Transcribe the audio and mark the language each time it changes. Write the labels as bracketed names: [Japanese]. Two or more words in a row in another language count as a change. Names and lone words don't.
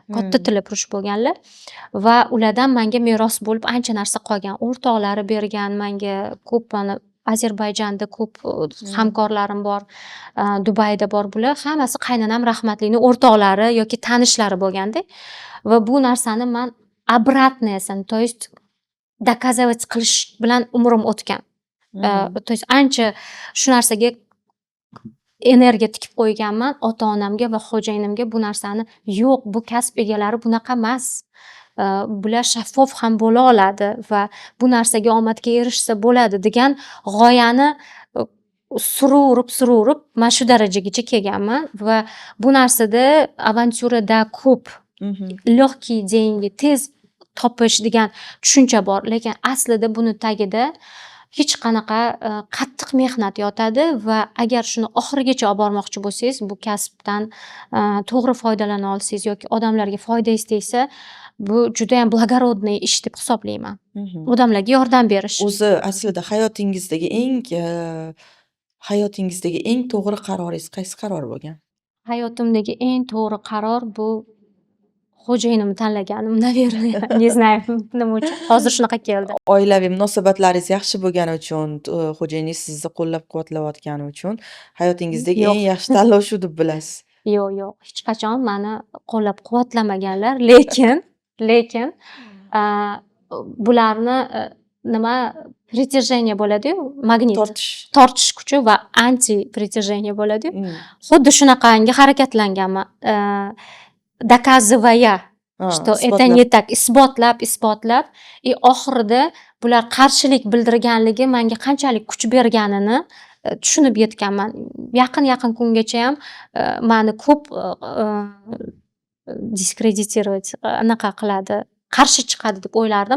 [Uzbek] Katta tillapurush bo'lganlar va ulardan menga meros bo'lib ancha narsa qolgan. O'rtoqlari bergan menga ko'p Ozarbayjonda ko'p hamkorlarim bor, Dubayda bor. Bular hammasi qaynonam rahmatlining o'rtoqlari yoki tanishlari bo'lganda va bu narsani men обратныйsin, [Russian] то есть доказывать [Uzbek] qilish bilan umrim o'tgan. [Russian] То есть [Uzbek] ancha shu narsaga energiya tikib qo'yganman. Ota-onamga va xo'jayinimga bu narsani yo'q, bu kasb egalari bunaqa emas. Bular shaffof ham bo'la oladi va bu narsaga omadga erishsa bo'ladi degan g'oyani sururib mana shu darajagacha kelganman va bu narsada avantyurada ko'p [Russian] лёгкие деньги, [Uzbek] tez topish degan tushuncha bor, lekin aslida buni tagida hech qanaqa qattiq mehnat yotadi va agar shuni oxirigacha olib bormoqchi bo'lsangiz, bu kasbdan to'g'ri foydalana olsangiz yoki odamlarga foydangiz tegsa, bu judayam благородный ish deb hisoblayman. Odamlarga yordam berish. O'zi aslida hayotingizdagi eng to'g'ri qaroringiz qaysi qaror bo'lgan? Hayotimdagi eng to'g'ri qaror bu xo'jayinimni tanlaganim, [Russian] наверное. Не знаю, [Uzbek] nima uchun. Hozir shunaqa keldi. Oilaviy munosabatlaringiz yaxshi bo'lgani uchun, xo'jayiningiz sizni qo'llab-quvvatlayotgani uchun hayotingizdagi Yo'q. eng yaxshi tanlov shu deb bilasiz. Yo'q, hech qachon mani qo'llab-quvvatlamaganlar, lekin bularni nima притяжение bo'ladi-yu, magnit. Tortish kuchi va anti притяжение bo'ladi-yu. Xuddi shunaqangi harakatlanganman. [Russian] Доказывая, что это не так, [Uzbek] isbotlab и oxirida bular qarshilik bildirganligi menga qanchalik kuch berganini tushunib yetganman. Yaqin kungacha ham meni ko'p diskreditировать anaqa qiladi, qarshi chiqadi deb o'ylardim.